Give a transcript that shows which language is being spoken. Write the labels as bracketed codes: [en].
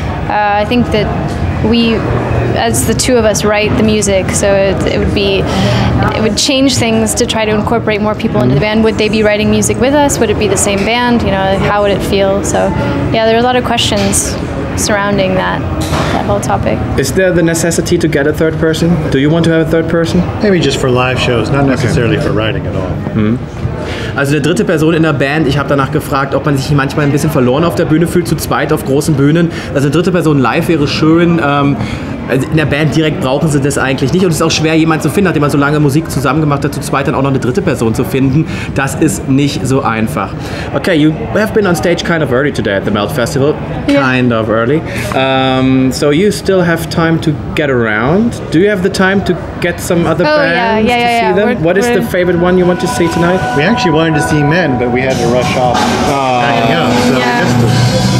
[en] I think that we, as the two of us, write the music, so it would change things to try to incorporate more people into the band. Would they be writing music with us? Would it be the same band? You know, how would it feel? So, yeah, there are a lot of questions surrounding that whole topic. Is there the necessity to get a third person? Do you want to have a third person? Maybe just for live shows, not necessarily for writing at all. [de] Also eine dritte Person in der Band. Ich habe danach gefragt, ob man sich manchmal ein bisschen verloren auf der Bühne fühlt, zu zweit auf großen Bühnen. Also eine dritte Person live wäre schön. In der Band direkt brauchen sie das eigentlich nicht. Und es ist auch schwer, jemanden zu finden, nachdem man so lange Musik zusammen gemacht hat, zu zweit dann auch noch eine dritte Person zu finden. Das ist nicht so einfach. [en] Okay, you have been on stage kind of early today at the Melt Festival. Yeah. Kind of early. So you still have time to get around. Do you have the time to get some other bands to see them? What is the favorite one you want to see tonight? We actually wanted to see Men, but we had to rush off backing up, so we missed them.